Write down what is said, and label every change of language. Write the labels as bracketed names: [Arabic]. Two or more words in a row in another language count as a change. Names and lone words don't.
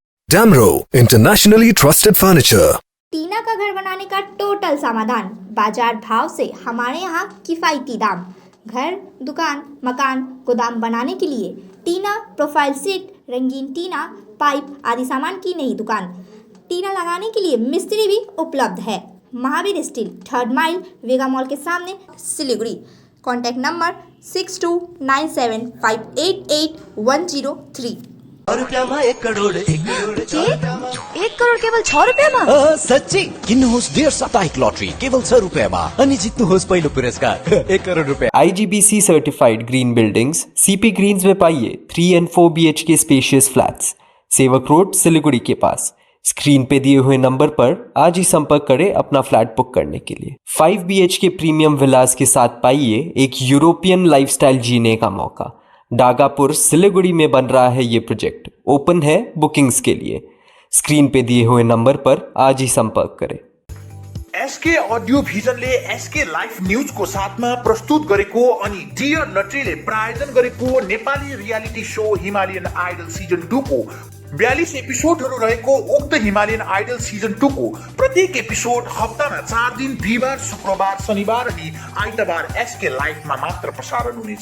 [English] Damro, internationally trusted furniture. [Hindi] टीना का घर बनाने का टोटल समाधान, बाजार भाव से हमारे यहाँ किफ़ायती दाम। घर, दुकान, मकान, गोदाम बनाने के लिए टीना, प्रोफाइल सीट, रंगीन टीना, पाइप आदि सामान की नई दुकान। टीना लगाने के लिए मिस्त्री भी उपलब्ध है। महावीर स्टील, 3rd माइल, वेगा मॉल के सामने, सिलीगुड़ी। [English] contact number [Hindi] 6297588103। 1 करोड़ 1 करोड़ केवल 6 रुपये [Nepali] सच्ची किन्नुहोस् डेढ साप्ताहिक लटरी केवल 6 रुपैयाँमा अनि जित्नुहोस् पहिलो पुरस्कार 1 करोड़ रुपए। [Hindi] IGBC सर्टिफाइड [English] green buildings [Hindi] CP ग्रीन्स में पाइए [English] 3 and 4 BHK spacious flats, [Hindi] सेवक रोड, सिलीगुड़ी के पास। स्क्रीन पे दिए हुए नंबर पर आज ही संपर्क करें अपना फ्लैट बुक करने के लिए। 5 BHK [English] premium villas [Hindi] के साथ पाइए एक [English] European lifestyle [Hindi] जीने का मौका। डागापुर, सिलीगुड़ी में बन रहा है ये प्रोजेक्ट, ओपन है बुकिंग्स के लिए। स्क्रीन पे दिए हुए नंबर पर आज ही संपर्क करें। [Nepali] एसके ऑडियो भिजनले एसके लाइफ न्यूज को साथमा प्रस्तुत गरेको अनि डियर नट्रीले प्रायोजन गरेको नेपाली [English] reality show [Nepali] हिमालयन आइडल सिजन 2 को 42 एपिसोडहरू रहेको उक्त हिमालयन आइडल सिजन 2 को प्रत्येक एपिसोड हप्तामा 4 दिन बिहिबार, शुक्रबार, शनिबार अनि आइतबार एसके लाइफमा मात्र प्रसारण हुनेछ।